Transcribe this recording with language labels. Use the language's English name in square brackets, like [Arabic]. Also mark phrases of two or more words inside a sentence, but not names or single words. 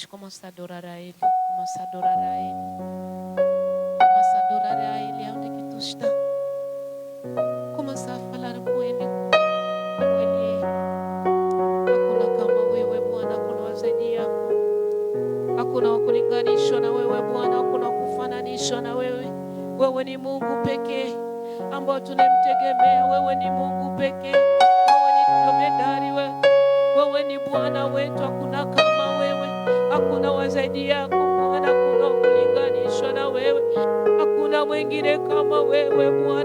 [Portuguese] Vamos adorar a Ele. Vamos adorar a Ele. Vamos adorar a Ele onde que tu está. Começa a falar com Ele. Como Ele é. [Swahili] Hakuna kama wewe Bwana, hakuna wazaidi yako. Hakuna wakulinganishwa na wewe Bwana, hakuna kufananishwa na wewe. Wewe ni Mungu pekee ambao tunamtegemea. Wewe ni Mungu pekee. Wewe ni Bwana wetu, hakuna kama wewe, hakuna wazaidi yako Bwana, hakuna kulinganishwa na wewe, hakuna mwingine kama wewe Bwana.